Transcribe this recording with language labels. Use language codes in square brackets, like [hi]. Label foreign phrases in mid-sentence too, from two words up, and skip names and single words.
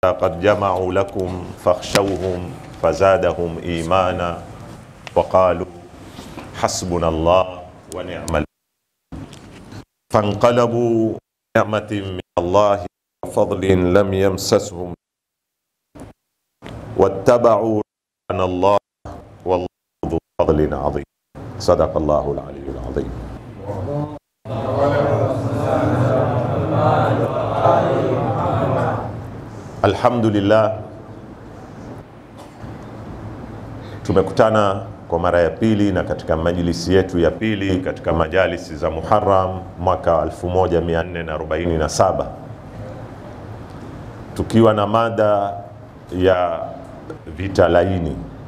[ar] قد جمعوا لكم فاخشوهم فزادهم إيمانا وقالوا حسبنا الله ونعم الوكيل فانقلبوا بنعمة من الله وفضل لم يمسسهم واتبعوا رضوان الله والله ذو فضل عظيم. صدق الله العلي العظيم. Alhamdulillah, [sw] tumekutana kwa mara ya pili na katika majlisi yetu ya pili katika majalisi za Muharram mwaka 1447 tukiwa na mada ya vita laini.